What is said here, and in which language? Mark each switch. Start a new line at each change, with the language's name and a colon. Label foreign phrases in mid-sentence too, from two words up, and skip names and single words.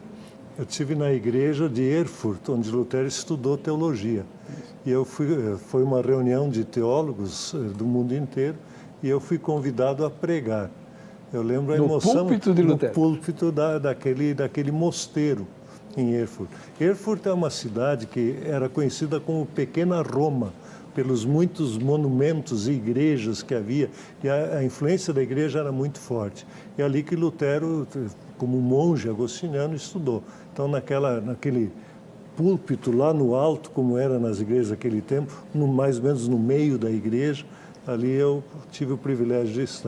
Portuguese: Eu estive na igreja de Erfurt, onde Lutero estudou teologia. E foi uma reunião de teólogos do mundo inteiro e eu fui convidado a pregar. Eu lembro a emoção no púlpito de Lutero. No púlpito daquele mosteiro em Erfurt. Erfurt é uma cidade que era conhecida como Pequena Roma, pelos muitos monumentos e igrejas que havia, e a influência da igreja era muito forte. E ali que Lutero, como monge agostiniano, estudou. Então, naquele púlpito lá no alto, como era nas igrejas daquele tempo, mais ou menos no meio da igreja, ali eu tive o privilégio de estar.